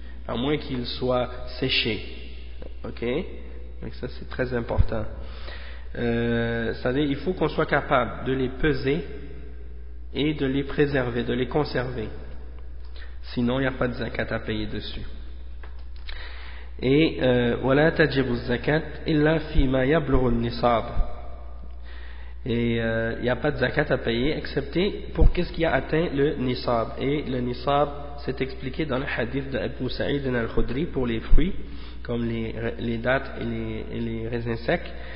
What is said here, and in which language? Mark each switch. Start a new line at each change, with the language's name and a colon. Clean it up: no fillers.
French: À moins qu'ils soient séchés. Ok? Donc, ça, c'est très important. C'est-à-dire, il faut qu'on soit capable de les peser et de les préserver, de les conserver. Sinon, il n'y a pas de zakat à payer dessus. Et voilà,
Arabic: تجب الزكاة إلا فيما يبلغ النصاب.
French: Et il y a pas de zakat à payer excepté pour qu'est-ce qui a atteint le nisab. Et le nisab, c'est expliqué dans le hadith de Abu Sa'id al-Khudri pour les fruits comme les dattes et les raisins secs.